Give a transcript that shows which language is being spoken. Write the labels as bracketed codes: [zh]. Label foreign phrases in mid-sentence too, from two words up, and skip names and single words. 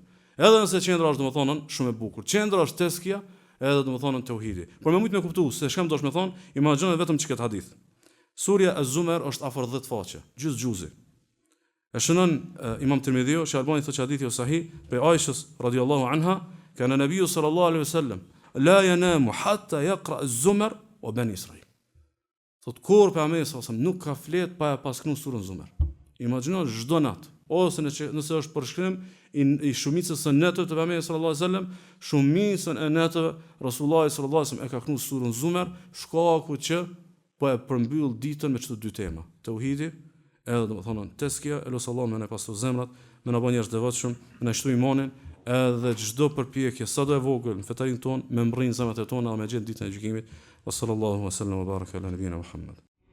[sq] Edhe nëse qendra është domethënë shumë e bukur. Qendra është teskja, edhe domethënë tauhidi. Por me shumë me kuptu se çka më dosh me thon, imagjino vetëm çka hadith. Surja Az-Zumar është afër 10 faqe, gjys-gjuzi. E shënon Imam Tirmidhiu, Albani thotë hadithi o sahih, pe Aishës [ar] رضي الله عنها, كان النبي صلى الله عليه وسلم لا ينام حتى يقرأ الزمر وبني إسرائيل. [sq] Thot kur pejgamberi [ar] صلى الله عليه وسلم [sq] nuk ka flet pa paskënu surën Zumar. Imagjino çdo natë, ose nëse është përshkrim i shumicës së netëve të pejgamberit [ar] صلى الله عليه وسلم, [sq] shumicën e netëve Rasulullah [ar] صلى الله عليه وسلم [sq] e ka kënu surën Zumar, shkaku që po e përmbyll ditën me çdo dy tema. Tauhidi, edhe domethënë teskja, elusallahu me ne pastru zemrat, me na bën njerëz devotshëm, me na shtu imanin, edhe çdo përpjekje sado e vogël në fetarin ton me mbërrin zemrat e tona dhe me gjetë ditën e gjykimit. [ar] صلى الله عليه وسلم وبارك على نبينا محمد.